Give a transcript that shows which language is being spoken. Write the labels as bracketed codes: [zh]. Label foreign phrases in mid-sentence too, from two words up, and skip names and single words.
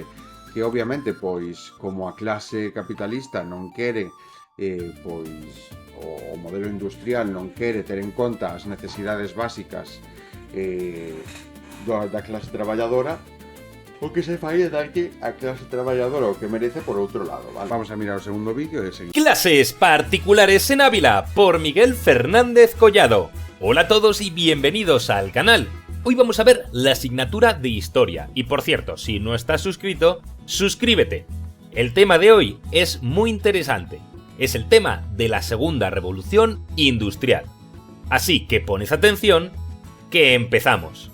[gl] Que obviamente, pois, como a clase capitalista non quere pois o modelo industrial non quere ter en conta as necesidades básicas da clase traballadora, o que se fai é darlle a clase traballadora o que merece por outro lado, ¿vale? Vamos a mirar o segundo vídeo e seguimos. [es] Clases particulares en Ávila por Miguel Fernández Collado. Hola a todos y bienvenidos al canal. Hoy vamos a ver la asignatura de Historia. Y por cierto, si no estás suscrito, suscríbete. El tema de hoy es muy interesante. Es el tema de la segunda revolución industrial. Así que pones atención, que empezamos.